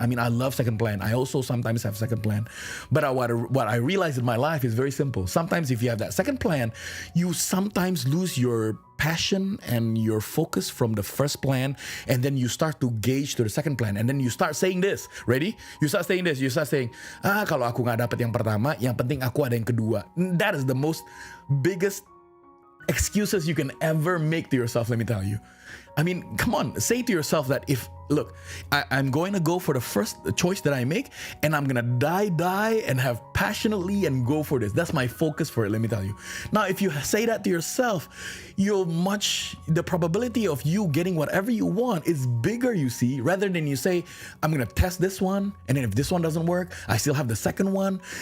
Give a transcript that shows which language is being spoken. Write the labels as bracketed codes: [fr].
[en] I mean, I love second plan. I also sometimes have second plan. But what I realized in my life is very simple. Sometimes if you have that second plan, you sometimes lose your passion and your focus from the first plan, and then you start to gauge to the second plan, and then you start saying this. Ready? You start saying this. You start saying, [id] kalau aku nggak dapat yang pertama, yang penting aku ada yang kedua. [en] That is the most biggest excuses you can ever make to yourself, let me tell you. I mean, come on, say to yourself that look, I'm going to go for the first choice that I make, and I'm going to die and have passionately and go for this. That's my focus for it, let me tell you. Now, if you say that to yourself, the probability of you getting whatever you want is bigger, you see, rather than you say, I'm going to test this one, and then if this one doesn't work, I still have the second one.